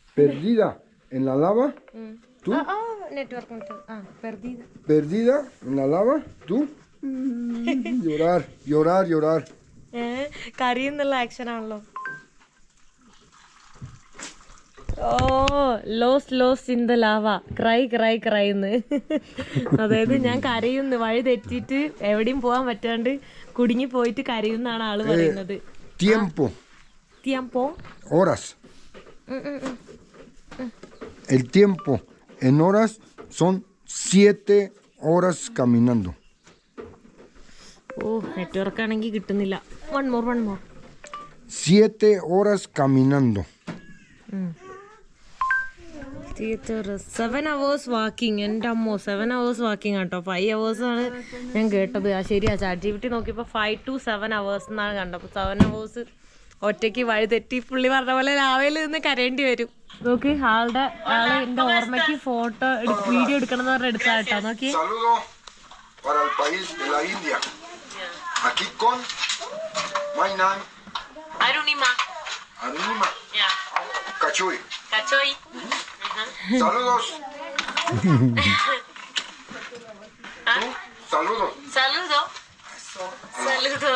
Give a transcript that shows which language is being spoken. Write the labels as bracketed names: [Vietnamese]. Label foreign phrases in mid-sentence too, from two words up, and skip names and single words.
[Malayalam] കരയുന്നുള്ള ആക്ഷൻ ആണല്ലോ. [English] Oh lost in the lava cryin. [Malayalam] അതായത് ഞാൻ കരയുന്നു, വഴി തെറ്റിയിട്ട് എവിടെയും പോകാൻ പറ്റാണ്ട് കുടുങ്ങി പോയിട്ട് കരയുന്നാണ് ആള് പറയുന്നത്. [Spanish] El tiempo en horas son 7 horas caminando. [Malayalam] ഓ നെറ്റ്വർക്ക് ആണെങ്കിൽ കിട്ടുന്നില്ല. [English] one more [Spanish] 7 horas caminando. [English] 7 hours walking. [Malayalam] എൻ്റെ അമ്മോ [English] 7 hours walking [Malayalam] കേട്ടോ. 5 hours ആണ് ഞാൻ കേട്ടത്. ശരിയാ, ChatGPT നോക്കിയപ്പോൾ [English] 5 to 7 hours [Malayalam] എന്നാണ് കണ്ടപ്പോൾ. 7 hours ഒറ്റയ്ക്ക് വഴി തെറ്റി പുള്ളി പറഞ്ഞ പോലെ ലാവയിൽ നിന്ന് കരയേണ്ടി വരും. നോക്കി ആള് എൻ്റെ ഓർമ്മയ്ക്ക് ഫോട്ടോ വീഡിയോ എടുക്കണം എന്ന് പറഞ്ഞാൽ എടുത്താ കേട്ടോ. നോക്കി [Spanish] Aquí con Mainan. [English] Arunima. Yeah. [Spanish] Cachoy. Saludos. Saludo.